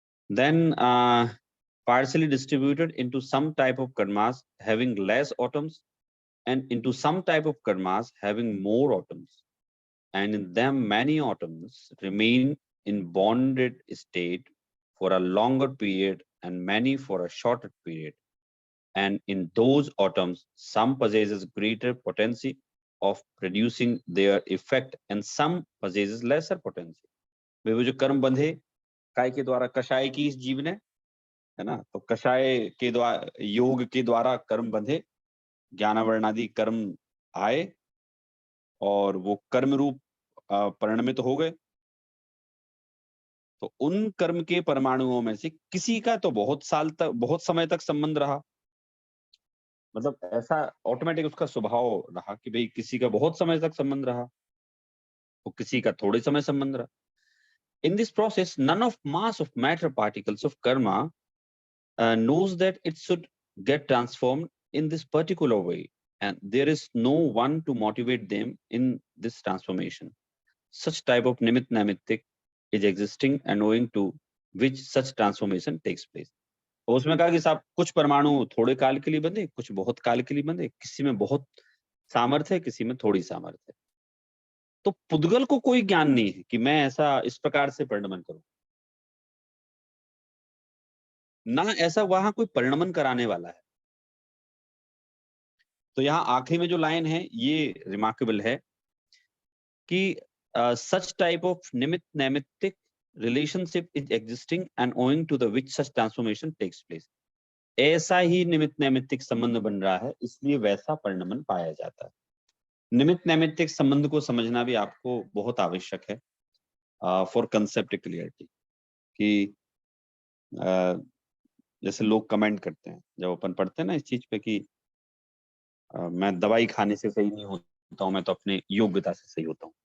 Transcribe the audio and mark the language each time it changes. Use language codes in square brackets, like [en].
[en] then partially distributed into some type of karmas having less atoms and into some type of karmas having more atoms, and in them many atoms remain in bonded state for a longer period and many for a shorter period, and in those atoms some possesses greater potency of producing their effect and some possesses lesser potency. [hi] वे वो जो कर्म बंधे काय के द्वारा, कषाय की इस जीव ने, है ना, तो कषाय के द्वारा, योग के द्वारा कर्म बंधे, ज्ञानावरण आदि कर्म आए और वो कर्म रूप परिणमित हो गए, तो उन कर्म के परमाणुओं में से किसी का तो बहुत साल तक, बहुत समय तक संबंध रहा, मतलब ऐसा ऑटोमेटिक उसका स्वभाव रहा कि भाई किसी का बहुत समय तक संबंध रहा, तो किसी का थोड़े समय संबंध रहा. [en] In this process, none of mass of matter particles of karma knows that it should get transformed in this particular way, and there is no one to motivate them in this transformation. Such type of nimitic is existing and owing to which such transformation takes place. [hi] और उसमें कहा कि साहब कुछ परमाणु थोड़े काल के लिए बंधे, कुछ बहुत काल के लिए बंधे, किसी में बहुत सामर्थ्य है, किसी में थोड़ी सामर्थ्य है. तो पुद्गल को कोई ज्ञान नहीं है कि मैं ऐसा इस प्रकार से परिणमन करूं, ना ऐसा वहां कोई परिणमन कराने वाला है. तो यहाँ आखिरी में जो लाइन है ये रिमार्केबल है कि [en] such type of nimitic relationship is existing and owing to the which such transformation takes place. [hi] ऐसा ही निमित्त नैमित्तिक संबंध बन रहा है, इसलिए वैसा परिणमन पाया जाता है. निमित्त नैमित्तिक संबंध को समझना भी आपको बहुत आवश्यक है [en] For concept clarity. [hi] कि जैसे लोग कमेंट करते हैं जब अपन पढ़ते हैं ना इस चीज पे कि मैं दवाई खाने से सही नहीं होता हूँ, मैं तो अपने योग्यता से सही होता हूँ.